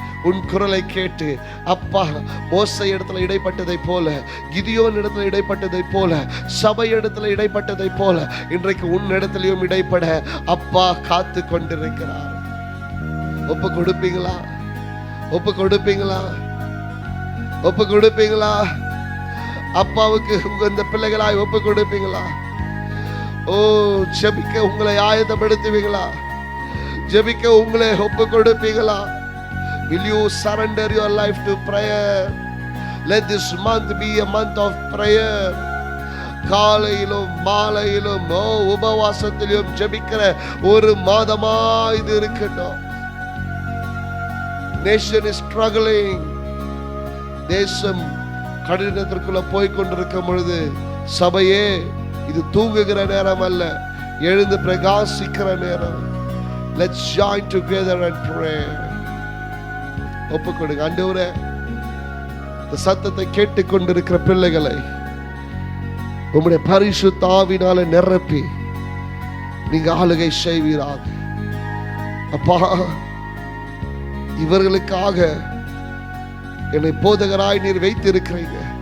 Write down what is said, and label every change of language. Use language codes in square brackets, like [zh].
[ta] உன் குரலை கேட்டு அப்பா மோசே இடத்துல இடைப்பட்டதை போல, கிதியோன் இடத்துல இடைப்பட்டதை போல, சபை இடத்துல இடைப்பட்டதை போல இன்றைக்கு உன் இடத்திலையும் இடைப்பட அப்பா காத்து கொண்டிருக்கிறார். ஒப்பு கொடுப்பீங்களா? ஒப்பு கொடுப்பீங்களா? ஒப்பு கொடுப்பீங்களா? அப்பாவுக்கு உங்க இந்த பிள்ளைகளாய் ஒப்பு கொடுப்பீங்களா? ஓ, ஜெபிக்க உங்களை ஆயத்தப்படுத்துவீங்களா? ஜெபிக்க உங்களை ஒப்பு கொடுப்பீங்களா? [en] Will you surrender your life to prayer? Let this month be a month of prayer. [ta] காலையிலும் மாலையிலும் உபவாசத்திலும் ஜெபிக்கிற ஒரு மாதமா இது இருக்கட்டும். [en] Nation is struggling. [ta] தேசம் கடினத்திற்குள்ள போய் கொண்டிருக்கும் பொழுது சபையே, இது தூங்குகிற நேரம் அல்ல, எழுந்து பிரகாசிக்கிற நேரம். [en] Let's join together and pray. [ta] ஒப்பு கொடுங்க. ஆண்டவரே, இந்த சத்தத்தை கேட்டுக்கொண்டிருக்கிற பிள்ளைகளை உம்முடைய பரிசுத்த ஆவினாலே நிரப்பி நீங்க ஆளுகை செய்வீராக. அப்பா, இவர்களுக்காக என்னை போதகராய் நீர் வைத்திருக்கிறீங்க.